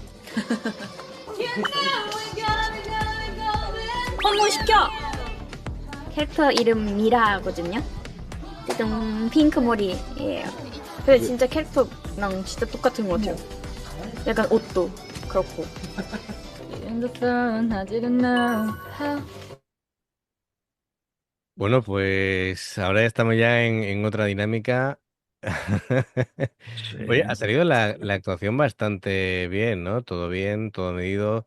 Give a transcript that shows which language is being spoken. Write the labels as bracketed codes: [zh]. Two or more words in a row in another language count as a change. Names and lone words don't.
[ko] 성공시켜! 캐릭터 이름 미라거든요. 어쨌든 핑크 머리예요. 근데 진짜 캐릭터랑 진짜 똑같은 것 같아요. 약간 옷도 그렇고. [es] Bueno, pues ahora estamos ya en otra dinámica. Oye, ha Sí, salido la actuación bastante bien, ¿no? Todo bien, todo medido,